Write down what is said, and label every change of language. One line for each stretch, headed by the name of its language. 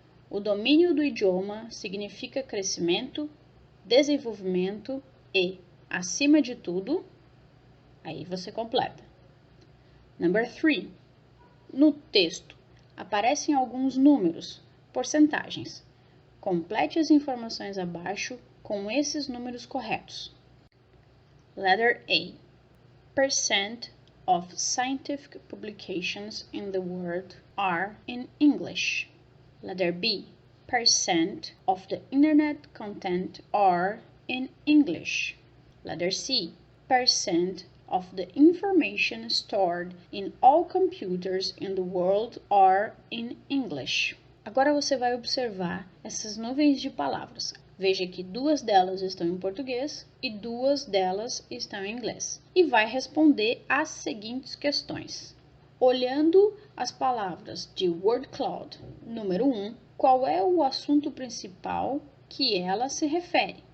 Portuguese: O domínio do idioma significa crescimento, desenvolvimento e, acima de tudo, aí você completa.
English: Number 3.
Portuguese: No texto, aparecem alguns números, porcentagens. Complete as informações abaixo com esses números corretos.
English: Letter A. Percent of scientific publications in the world are in English. Letter B. Percent of the internet content are in English. Letter C. Percent of the information stored in all computers in the world are in English.
Portuguese: Agora você vai observar essas nuvens de palavras. Veja que 2 delas estão em português e 2 delas estão em inglês. E vai responder as seguintes questões. Olhando as palavras de word cloud número 1, qual é o assunto principal que ela se refere?